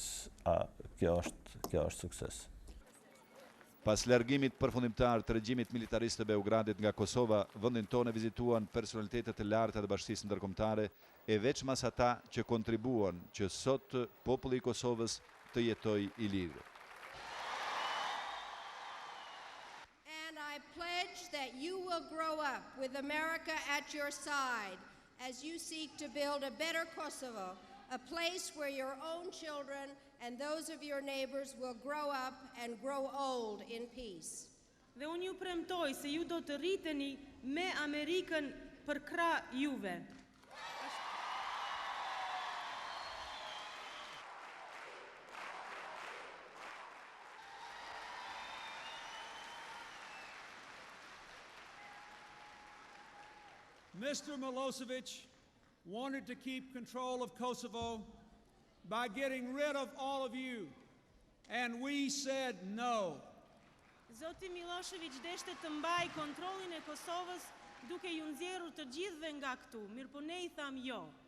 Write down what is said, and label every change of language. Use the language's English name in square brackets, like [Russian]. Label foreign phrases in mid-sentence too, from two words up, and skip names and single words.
[Albanian] Kjo është sukses. Pas largimit përfundimtar të regjimit militarist të Beogradit nga Kosova, vendin tonë vizituan personalitetet të larta të Bashkisë Ndërkombëtare, e veçmas ata që kontribuan që sot populli i Kosovës të jetojë i lirë. [English] I pledge that you will grow up with America at your side as you seek to build a better Kosovo, a place where your own children and those of your neighbors will grow up and grow old in peace. [Albanian] Dhe unë ju premtoj se ju do të rriteni me Amerikën për krah juve. [English] Mr. Milosevic wanted to keep control of Kosovo by getting rid of all of you, and we said no. [Albanian] Zoti Milošević deshte të mbaj kontrollin e Kosovës duke ju nxjerrur të gjithëve nga këtu, mirëpo ne I tham jo.